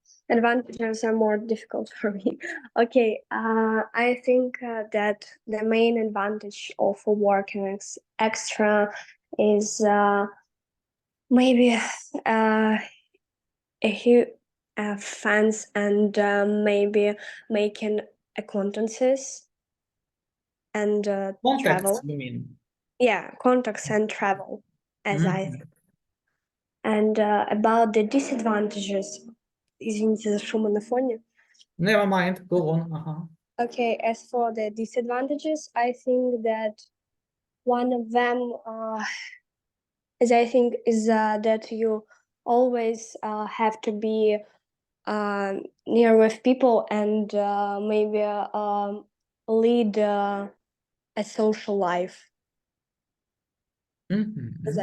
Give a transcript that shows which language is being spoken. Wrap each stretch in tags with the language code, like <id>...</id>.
<en>Advantages are more difficult for me. Okay, I think that the main advantage of working as extra is maybe a huge fans and maybe making acquaintances. and Contacts, travel. you mean? Yeah, contacts and travel, as I Mhm. think. And about the disadvantages,</en> <ru>извините за шум на фоне.</ru> <en>Never mind, go on. Okay, as for the disadvantages, I think that one of them, as I think, is that you always have to be near with people and maybe lead a social life, as</en>